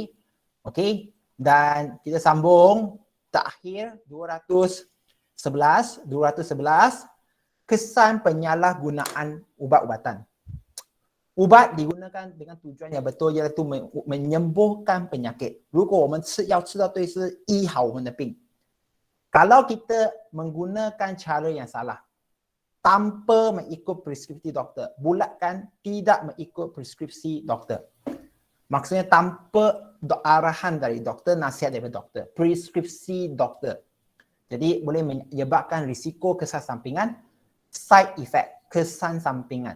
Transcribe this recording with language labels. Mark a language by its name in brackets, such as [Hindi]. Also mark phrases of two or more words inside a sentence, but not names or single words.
[Malay] Okey? Dan kita sambung takhir 211, kesan penyalahgunaan ubat-ubatan. Ubat digunakan dengan tujuan yang betul iaitu menyembuhkan penyakit. [Chinese] 如果我们要吃到对是医好我们的病。 [Malay] Kalau kita menggunakan cara yang salah tanpa mengikut preskripsi doktor, bulatkan tidak mengikut preskripsi doktor. Maksudnya tanpa arahan dari doktor, nasihat daripada doktor, preskripsi doktor. Jadi boleh menyebabkan risiko kesan sampingan, [English] side effect, [Malay] kesan sampingan.